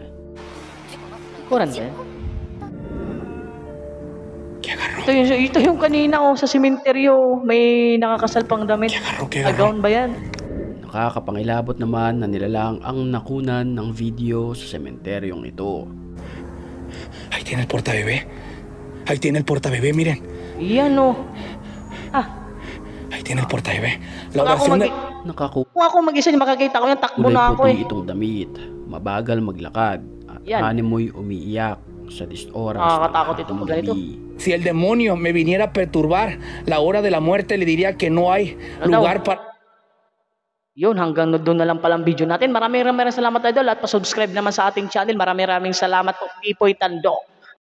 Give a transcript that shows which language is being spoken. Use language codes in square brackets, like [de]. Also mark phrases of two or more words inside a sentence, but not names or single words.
[tl] Kuran ba? Ito yung kanina oh, sa sementeryo. May nakakasalpang damit. Gown ba yan? Nakakapangilabot naman na nilalang ang nakunan ng video sa sementeryong ito. [es] Ahí tiene el portabebé. Ahí tiene el portabebé, miren. [tl] Yan oh. Ah, [es] Ahí tiene el portabebé. La [tl] kung ako, [es] oración de... [tl] kung ako mag-isa, makakita ko yan, takbo Kulay na ako puti eh. itong damit, mabagal maglakad, at Yan. animoy umiiyak sa oras Nakakatakot ito ng pag ganito. gabi. [es] Si el demonio me viniera a perturbar la hora de la muerte, le diría que no hay [tl] Ano daw? [es] lugar para... [tl] Yun, hanggang doon na lang palang video natin. Maraming salamat idol at pa-subscribe naman sa ating channel. Maraming salamat po, Pipoy Tandok.